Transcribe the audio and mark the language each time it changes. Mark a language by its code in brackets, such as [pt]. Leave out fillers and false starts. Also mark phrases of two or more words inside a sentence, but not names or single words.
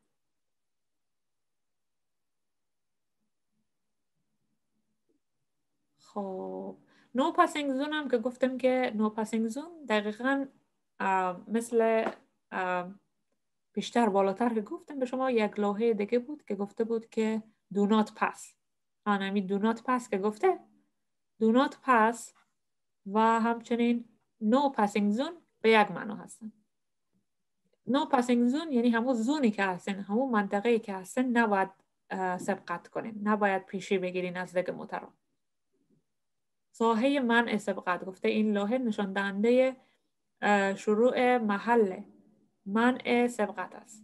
[fa] خب [en] no passing zone [fa] هم که گفتم که [en] no passing zone [fa] دقیقاً مثل بیشتر بالاتر که گفتم به شما یک لوحه دیگه بود که گفته بود که [en] do not pass. [fa] همین [en] do not pass [fa] که گفته [en] do not pass [fa] و همچنین [en] no passing zone [fa] به یک معنا هستن. [en] no passing zone [fa] یعنی همون زونی که هستن، همون منطقه‌ای که هستن نباید سبقت کنین، نباید پیشی بگیرین از دیگه موتورا. ساحه منع سبقت گفته این لوحه نشان دهنده شروع محل منع سبقت است.